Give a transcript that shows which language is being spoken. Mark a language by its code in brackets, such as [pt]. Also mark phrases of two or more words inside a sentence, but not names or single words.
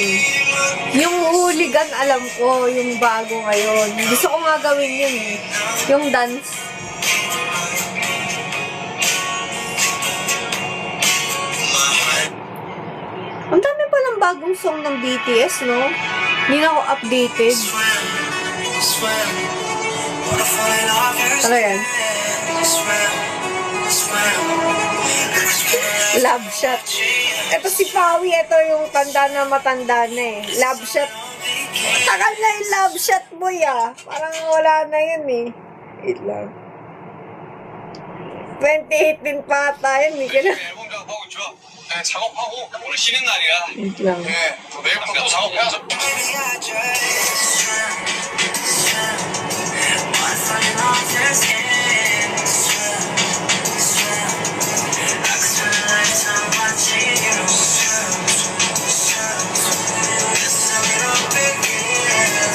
[tl] Yung hooligan, alam ko, yung bago ngayon. Gusto ko nga gawin yun eh. Yung dance. mahal. Ang dami palang bagong song ng BTS, no? Hindi na ako updated. [en] Swim, swim, wanna find our first [tl] Ano yan? [en] swim, swim. Love shot. [tl] Ito si Pawi, ito yung tanda na matanda na eh. [en] Love shot. [tl] Tagal na yung love shot, boy ah. Parang wala na yun eh. Wait lang. 2018 pa ata yun, hindi ka na. [ko] 앨범 작업하고 있죠. 네, 작업하고 오늘 쉬는 날이야. [tl] Wait lang. [ko] 네, 내일부터 또 작업해야죠. [en] Baby, I just swim, swim, wanna find our first swim, swim. I could spend a lifetime watching you swim, swim. This is a little bit weird.